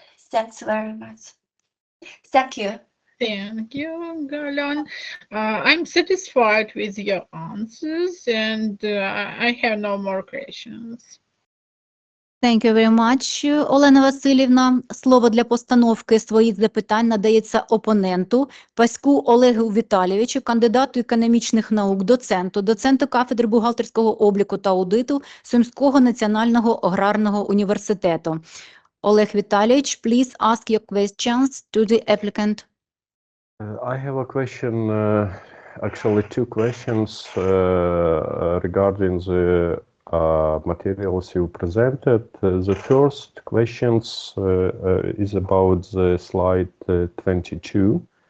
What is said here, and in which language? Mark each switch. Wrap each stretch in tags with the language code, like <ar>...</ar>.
<en>Thanks very much. Thank you. Thank you, Гао Лян. I'm satisfied with your answers, and I have no more questions. Thank you very much, Олена Васильівна.</en> <uk>Слово для постановки своїх запитань надається опоненту Паську Олегу Віталійовичу, кандидату економічних наук, доценту кафедри бухгалтерського обліку та аудиту Сумського національного аграрного університету. Олег Віталійович,</uk> <en>please ask your questions to the applicant. I have a question, actually two questions regarding the materials you presented. The first questions is about the slide 22.</en>